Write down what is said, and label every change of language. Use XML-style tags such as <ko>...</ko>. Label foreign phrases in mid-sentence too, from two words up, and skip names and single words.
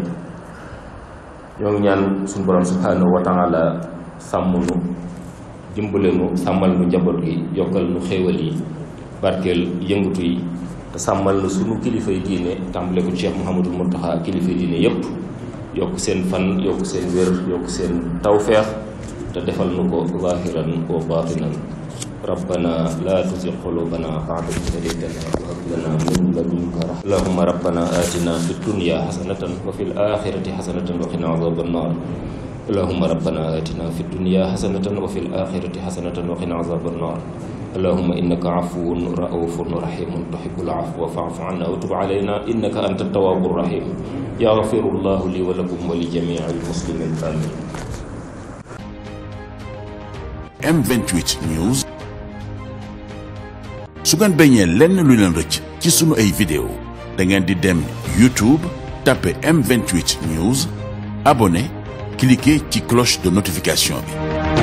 <wo>ñoo ngi ñaan suñu borom</wo> <ar>سبحانه وتعالى</ar> <wo>sàmm nu, dimbale nu, sàmmal nu njaboot gi, yokkal nu xéewal yi, barkeel yëngutu yi, te sàmmal nu sunu kilifa yi diine, tàmbale ko Cheikh Mouhamadul Mountakha, kilifa yi diine yépp, yokk seen fan, yokk seen wér, yokk seen tawfeex, te defal nu ko</wo> <ar>ظاهرا وباطنا. ربنا لا تزغ قلوبنا بعد إذ هديتنا وهب لنا من لدنك رحمة. اللهم ربنا آتنا في الدنيا حسنة وفي الآخرة حسنة وقنا عذاب النار. اللهم ربنا آتنا في الدنيا حسنة وفي الآخرة حسنة وقنا عذاب النار. اللهم إنك عفو رؤوف رحيم تحب العفو فاعف عنا وتب علينا إنك أنت التواب الرحيم. يغفر الله لي ولكم ولجميع المسلمين آمين.</ar> <wo>M28 News. su ngeen bañee lenn lu leen rëcc ci sunu ay vidéo da ngeen di dem YouTube tapé M28 News, abonné, cliquer ci</wo> <fr>cloche de notification</fr> <wo>bi.</wo>